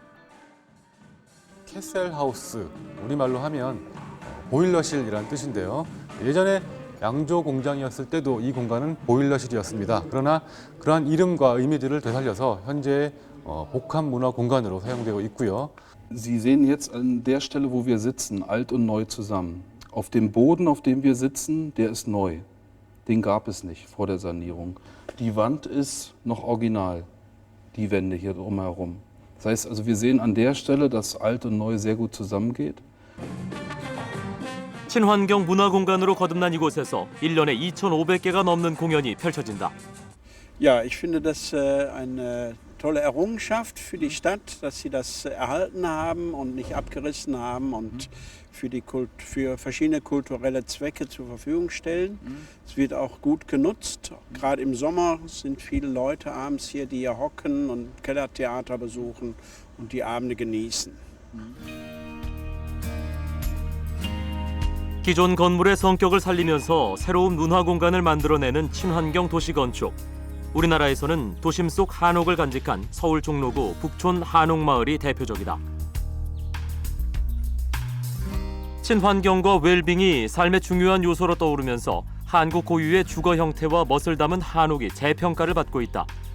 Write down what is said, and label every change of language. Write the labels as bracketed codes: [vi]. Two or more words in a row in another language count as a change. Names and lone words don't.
[ko] 캐셀하우스, 우리말로 하면 보일러실이라는 뜻인데요. 예전에 양조 공장이었을 때도 이 공간은 보일러실이었습니다. 그러나 그러한 이름과 의미들을 되살려서 현재 복합 문화 공간으로 사용되고 있고요. [de] Sie sehen jetzt an der Stelle, wo wir sitzen, alt und neu zusammen. Auf dem Boden, auf dem wir sitzen, der ist neu. Den gab es nicht vor der Sanierung. Die Wand ist noch original, die Wände hier drumherum. Das heißt also, wir sehen an der Stelle, dass alt und neu sehr gut zusammengeht. [ko] 친환경 문화 공간으로 거듭난 이곳에서 1년에 2,500개가 넘는 공연이 펼쳐진다. [de] Ja, ich finde das eine tolle Errungenschaft für die Stadt, dass sie das erhalten haben und nicht abgerissen haben und für verschiedene kulturelle Zwecke zur Verfügung stellen. Es wird auch gut genutzt. Gerade im Sommer sind viele Leute abends hier, die hier hocken und Kellertheater besuchen und die Abende genießen. [ko] 기존 건물의 성격을 살리면서 새로운 문화 공간을 만들어내는 친환경 도시 건축. 우리나라에서는 도심 속 한옥을 간직한 서울 종로구 북촌 한옥마을이 대표적이다. 친환경과 웰빙이 삶의 중요한 요소로 떠오르면서 한국 고유의 주거 형태와 멋을 담은 한옥이 재평가를 받고 있다.